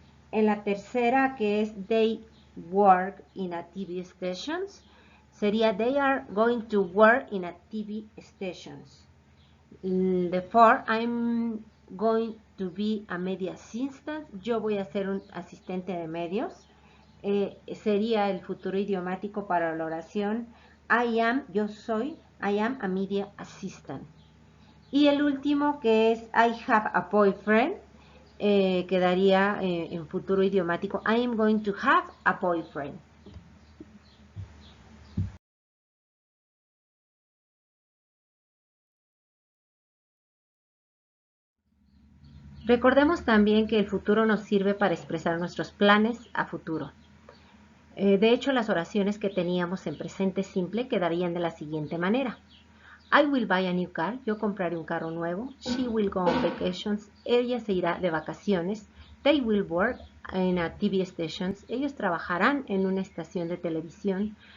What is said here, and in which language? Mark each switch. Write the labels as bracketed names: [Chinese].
[Spanish] En la tercera, que es [English] they work in a TV station, [Spanish] sería [English] they are going to work in a TV station. The fourth, I'm going to be a media assistant. [Spanish] Yo voy a ser un asistente de medios. Sería el futuro idiomático para la oración [English] I am, [Spanish] yo soy, [English] I am a media assistant. [Spanish] Y el último, que es [English] I have a boyfriend, [Spanish] quedaría en futuro idiomático [English] I am going to have a boyfriend. [Spanish] Recordemos también que el futuro nos sirve para expresar nuestros planes a futuro. De hecho, las oraciones que teníamos en presente simple quedarían de la siguiente manera. [English] I will buy a new car. [Spanish] Yo compraré un carro nuevo. [English] She will go on vacations. [Spanish] Ella se irá de vacaciones. [English] They will work in a TV station. [Spanish] Ellos trabajarán en una estación de televisión.